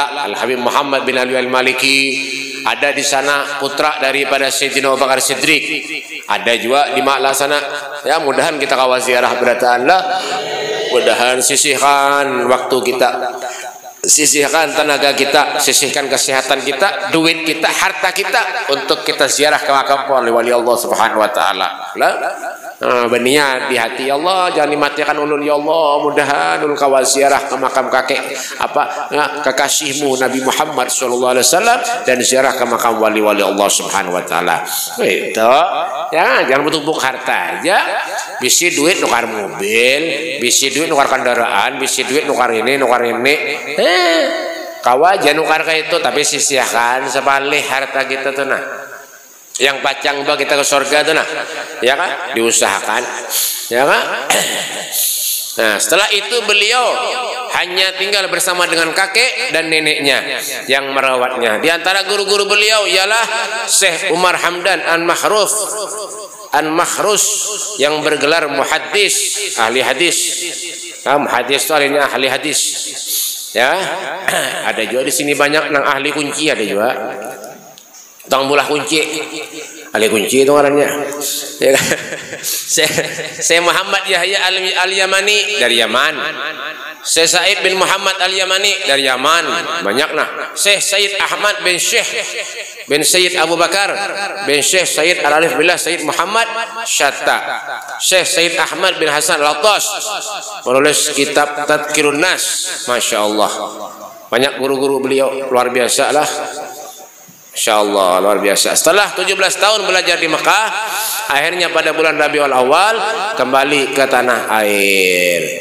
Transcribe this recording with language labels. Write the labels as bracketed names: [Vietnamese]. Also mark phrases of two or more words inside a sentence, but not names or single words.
[Banjar] Al Habib Muhammad bin Ali Al-Maliki ada di sana, putra daripada Sayyidina Abu Bakar Siddiq ada juga di Ma'la sana. Ya, mudahan kita kawal ziarah berataan lah. Mudahan sisihkan waktu kita, sisihkan tenaga kita, sisihkan kesehatan kita, duit kita, harta kita untuk kita ziarah ke makam wali Allah [Arabic] سبحانه وتعالى. [Banjar] Berniat di hati, ya Allah jangan dimatikan ulun, ya Allah mudahan ulun kawal ziarah ke makam kakek kekasihmu Nabi Muhammad [Arabic] صلى الله عليه وسلم [Banjar] dan ziarah ke makam wali-wali Allah [Arabic] سبحانه وتعالى. [Banjar] Itu ya, jangan tumpuk harta aja. Bisi duit nukar mobil, bisi duit nukar kendaraan, bisi duit nukar ini nukar ini. kawa janukar ka itu tapi sisihkan sepalih harta kita tuh nah. Yang pacang bah kita ke surga tuh nah. Ya kan? Diusahakan. Ya kan? Nah, setelah itu beliau hanya tinggal bersama dengan kakek dan neneknya yang merawatnya. Di antara guru-guru beliau ialah Syekh Umar Hamdan An-Makhrus yang bergelar muhaddis, ahli hadis. Muhaddis itu artinya ahli hadis. Ya. Ada juga di sini banyak nang ahli kunci ada juga. Tong bulah kunci. Ahli kunci itu orangnya. Ya kan? Saya Muhammad Yahya Al-Yamani dari Yaman. Syekh Said bin Muhammad Al-Yamani dari Yaman. Banyak nah. Syekh Said Ahmad bin Syekh bin Sayyid Abu Bakar bin Syekh Said Al-Alif Billah Said Muhammad Syatta. Syekh Said Ahmad bin Hasan Al-Attas menulis kitab Tadhkirun Nas. [Arabic] ما شاء الله. [Banjar] Banyak guru-guru beliau luar biasa lah. [Arabic] إن شاء الله [Banjar] luar biasa. Setelah 17 tahun belajar di Mekah, akhirnya pada bulan Rabiul Awal kembali ke tanah air.